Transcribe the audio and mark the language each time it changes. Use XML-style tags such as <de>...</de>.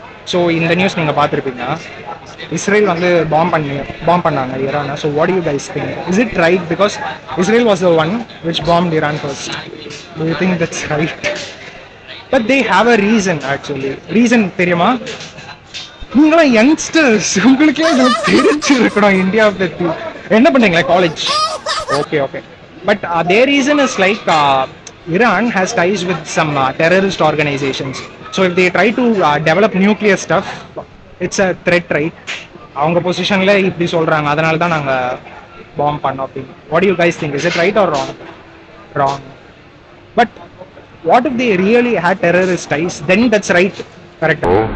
<ta>So இந்த news நீங்கள் பார்த்துருப்பீங்க, இஸ்ரேல் வந்து பாம் பண்ணாங்க ஈரானை.</ta> <en>So what you guys think? Is it right? Because Israel was the one which bombed Iran first. Do you think that's right? But they have a reason.</en> <ta>Actually reason தெரியுமா? நீங்களாம் youngsters, உங்களுக்கே தெரிஞ்சிருக்கணும் India பற்றி. என்ன பண்ணுறீங்களா college? Okay.</ta> <en>But their reason is like Iran has ties with some terrorist organizations. So if they try to develop nuclear stuff, it's a threat, right?</en> <ta>அவங்க பொசிஷன்ல இப்படி சொல்றாங்க, அதனால தான் நாங்க பாம் பண்ணோம் அப்படின்னு.</ta> <en>What you guys think? Is it right or wrong? But what if they really had terrorist ties? Then that's right, correct?</en>